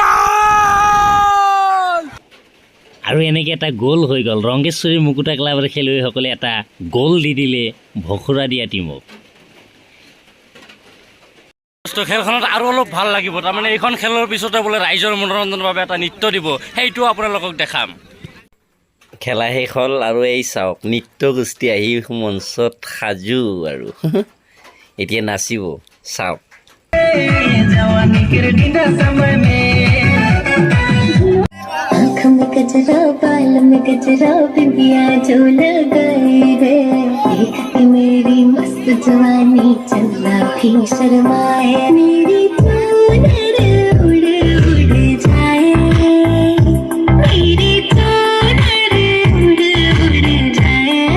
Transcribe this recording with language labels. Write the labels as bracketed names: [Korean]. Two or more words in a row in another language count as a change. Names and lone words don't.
[Assamese] আৰু এনেকৈ এটা গ'ল হৈ গ'ল ৰংগেশ্বৰী মুকুতা ক্লাবৰ খেলুৱৈসকলে এটা গ'ল দি দিলে ভকুৰা দিয়া টিমক খেলখনত আৰু অলপ ভাল লাগিব তাৰমানে এইখন খেলৰ পিছতে বোলে ৰাইজৰ মনোৰঞ্জনৰ বাবে এটা নৃত্য দিব সেইটো আপোনালোকক দেখাম খেলা শেষ হ'ল আৰু এই চাওক নৃত্য গোষ্ঠী আহি মঞ্চত সাজু আৰু এতিয়া নাচিব চাওক [Hindi] गजरा बाल में गजरा बिंदिया जो लगाई रे देख के मेरी मस्त जवानी चंदा भी शर्माए मेरी चादर उड़ उड़ जाए मेरी चादर उड़ उड़ जाए